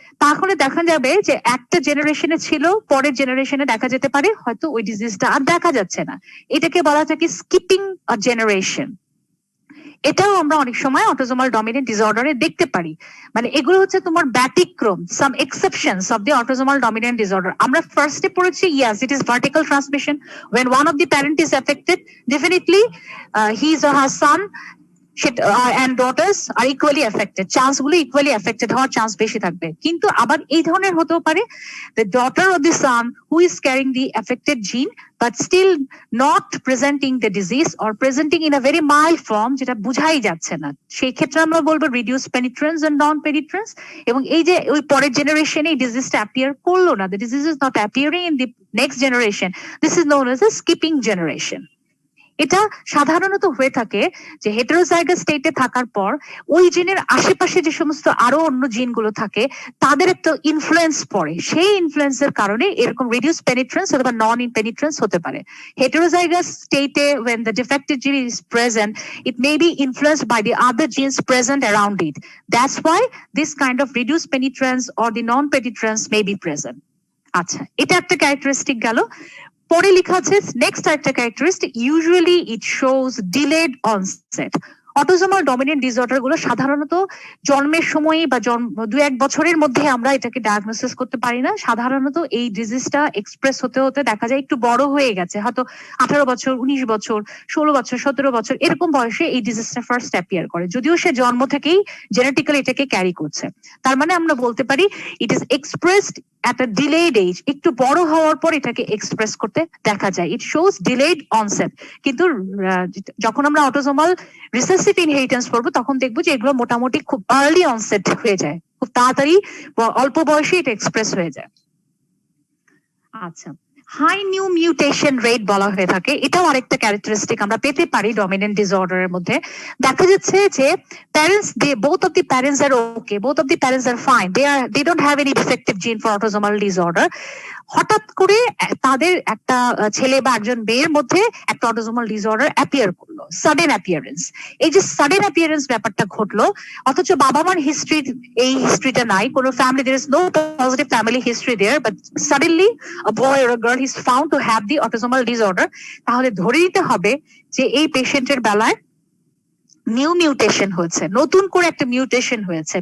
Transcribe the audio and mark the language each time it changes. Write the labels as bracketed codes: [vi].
[bn] তাহলে দেখা যাবে যে একটা জেনারেশনে ছিল, পরের জেনারেশনে দেখা যেতে পারে হয়তো ওই ডিজিজটা আর দেখা যাচ্ছে না, এটাকে বলা যায় কি স্কিপিং আ জেনারেশন। এটাও আমরা অনেক সময় অটোসোমাল ডমিনেন্ট ডিসঅর্ডারে দেখতে পারি। মানে এগুলো হচ্ছে তোমার ব্যতিক্রম, সাম exceptions of the autosomal dominant disorder. আমরা ফার্স্টে পড়েছি [en] yes it is vertical transmission, when one of the parent is affected definitely his or her son and daughters are equally affected, [bn] chance গুলো ইকুয়ালি এফেক্টেড হওয়ার চান্স বেশি থাকবে। কিন্তু আবার এই ধরনের হতেও পারে [en] the daughter or the son who is carrying the affected gene but still not presenting the disease or presenting in a very mild form, [bn] যেটা বুঝাই যাচ্ছে না, সেই ক্ষেত্রে আমরা বলবো রিডিউস পেনিট্রেন্স and নন পেনিট্রেন্স। এবং এই যে ওই পরের জেনারেশনে এই ডিজিজটা অ্যাপিয়ার করলো না, [en] the disease is not appearing in the next generation, this is known as a skipping generation. [bn] এটা সাধারণত হয়ে থাকে যে হেটেরোজাইগাস স্টেটে থাকার পর ওই জিনের আশেপাশে যে সমস্ত আরো অন্য জিনগুলো থাকে তাদের একটা ইনফ্লুয়েন্স পড়ে, সেই ইনফ্লুয়েন্সের কারণে এরকম রিডিউস পেনিট্রেন্স অথবা নন পেনিট্রেন্স হতে পারে। হেটেরোজাইগাস স্টেটে [en] when the defective gene is present, it may be influenced by the other genes present around it. That's why this kind of reduced penetrance or the non penetrance may be present. [bn] আচ্ছা, এটা একটা characteristic গেল। পরে লেখা আছে next একটা characteristic, [en] Usually it shows delayed onset. [bn] Autosomal dominant disorder গুলো সাধারণত জন্মের সময় বা জন্ম 2-1 বছরের মধ্যে আমরা এটাকে ডায়াগনোসিস করতে পারি না। সাধারণত এই ডিজিজটা এক্সপ্রেস হতে হতে দেখা যায় একটু বড় হয়ে গেছে, হয়তো 18 বছর, 19 বছর, 16 বছর, 17 বছর এরকম বয়সে এই ডিজিজটা ফার্স্ট অ্যাপিয়ার করে, যদিও সে জন্ম থেকেই জেনেটিক্যালি এটাকে ক্যারি করছে। তার মানে আমরা বলতে পারি [en] it is expressed at a delayed age, [bn] একটু বড় হওয়ার পর এটাকে এক্সপ্রেস করতে দেখা যায়। [en] It shows delayed onset. [bn] কিন্তু যখন আমরা অটোজোমাল রিসেসিভ ইনহেরিটেন্স পড়বো তখন দেখবো যে এগুলো মোটামুটি খুব আর্লি অনসেট হয়ে যায়, খুব তাড়াতাড়ি অল্প বয়সে এটা এক্সপ্রেস হয়ে যায়। আচ্ছা, হাই নিউ মিউটেশন রেট বলা হয়ে থাকে, এটাও আরেকটা ক্যারেক্টারিস্টিক আমরা পেতে পারি ডমিনেন্ট ডিসঅর্ডারের মধ্যে। দেখা যাচ্ছে যে [en] parents, both of the parents are okay, both of the parents are fine, they don't have any defective gene for autosomal disorder. [bn] হঠাৎ করে তাদের একটা ছেলে বা একজন মেয়ের মধ্যে একটা অটোজোমাল ডিসঅর্ডার অ্যাপিয়ার করলো, সাডেন অ্যাপিয়ারেন্স। এই যে সাডেন অ্যাপিয়ারেন্স ব্যাপারটা ঘটলো, অথচ বাবা মার হিস্ট্রি এই হিস্ট্রিটা নাই, কোনো family, [en] there is no positive family history there, but suddenly a boy or a girl is found to have the autosomal disorder, [bn] তাহলে ধরে নিতে হবে যে এই পেশেন্টের বেলায় নিউ মিউটেশন হয়েছে, নতুন করে একটা মিউটেশন হয়েছে।